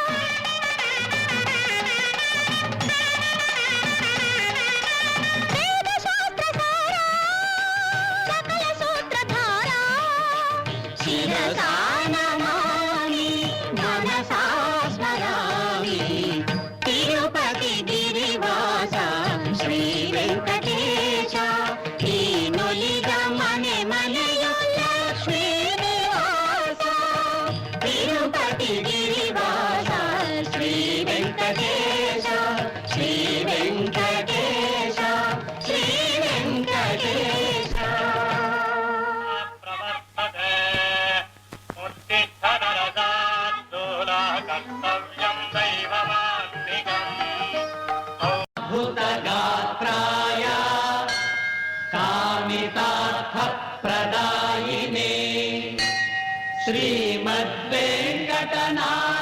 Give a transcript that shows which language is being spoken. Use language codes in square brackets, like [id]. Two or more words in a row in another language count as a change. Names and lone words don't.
[sa] వేద శాస్త్ర సారా, సకల సూత్రధారా, శిరసా నమామి మనసా స్మరామి, తిరుపతి గిరివాస శ్రీ వెంకటేశ, [kn] ನೀನುಲಿದ ಮನೆ ಮನೆಯು ಲಕ್ಷ್ಮೀ ನಿವಾಸ, [sa] తిరుపతి గిరివాస శ్రీ వెంకటేశ, శ్రీ వెంకటేశ, శ్రీ వెంకటేశ. ప్రవర్తతే ఉత్తిష్ట నరసార్దూల కర్తవ్యం దైవమాన్నికం. अद्भुतगात्राय कामितार्थप्रदायिने श्रीमद्वेङ्कटनाथ